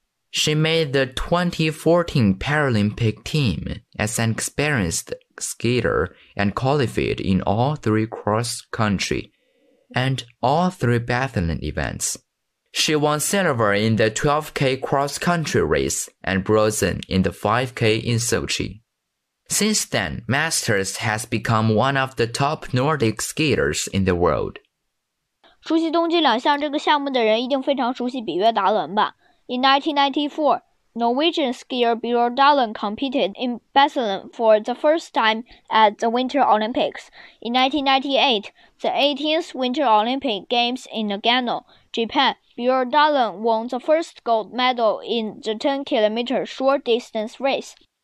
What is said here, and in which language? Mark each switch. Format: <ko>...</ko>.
<en>She made the 2014 Paralympic team as an experienced skater and qualified in all 3 cross-country and all 3 biathlon events. She won silver in the 12K cross-country race and bronze in the 5K in Sochi. Since then, Masters has become one of the top Nordic skaters in the world.</en> <zh>熟悉冬季两项这个项目的人一定非常熟悉比约达伦吧。</zh> <en>In 1994, Norwegian skier Bjørn Dalen competed in Barcelona for the first time at the Winter Olympics. In 1998, the 18th Winter Olympic Games in Nagano, Japan, Bjørn Dalen won the first gold medal in the 10-kilometer short distance race.</en>